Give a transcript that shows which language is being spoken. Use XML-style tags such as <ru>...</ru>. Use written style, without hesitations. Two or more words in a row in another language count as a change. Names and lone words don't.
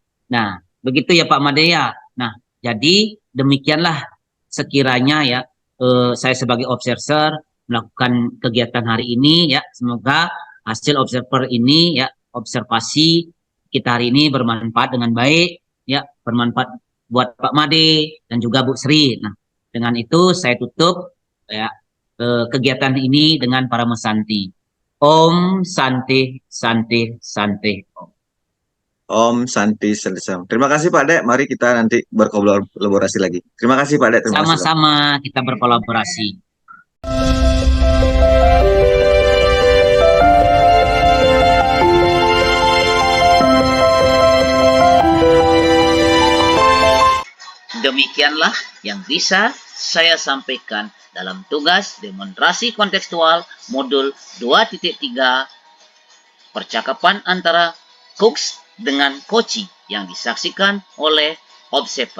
<id>Nah, begitu ya Pak Made ya. Nah, jadi demikianlah sekiranya ya saya sebagai observer melakukan kegiatan hari ini ya, semoga hasil observer ini ya, observasi kita hari ini bermanfaat dengan baik ya, bermanfaat buat Pak Made dan juga Bu Sri. Nah, dengan itu saya tutup ya kegiatan ini dengan para mesanti.</id> <sa>Om Santi Santi Santi Om. Om Santi Serdesam.</sa> <id>Terima kasih Pak Dek. Mari kita nanti berkolaborasi lagi. Terima kasih Pak Dek. Terima kasih Pak. Sama-sama kita berkolaborasi. Demikianlah yang bisa saya sampaikan dalam tugas demonstrasi kontekstual modul 2.3 percakapan antara coach dengan coachee yang disaksikan oleh observer.</id>